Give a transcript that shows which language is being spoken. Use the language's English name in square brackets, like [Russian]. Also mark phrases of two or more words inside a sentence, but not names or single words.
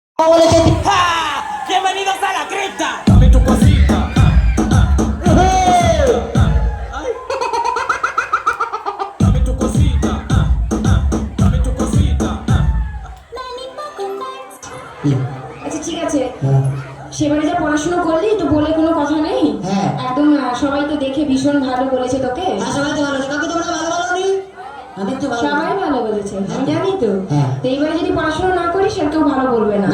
[Spanish] Bienvenidos a la cripta. Dame tu cosita. Ay. Dame tu cosita. Dame tu cosita. [Bangla] আচ্ছা ঠিক আছে, সেবারে যা পড়াশোনা করলি তো বলে কোনো কথা নেই। হ্যাঁ। একদম সবাই তো দেখে ভীষণ ভালো বলেছে তোকে। সবাই তো ভালো আছে, কাকে তোমরা ভালো বলোনি? আমি তো ভালো। সবাই ভালো বলেছে, আমি জানি তো। হ্যাঁ। তো এইবারে যদি পড়াশোনা না করিস আর কেউ ভালো বলবে না।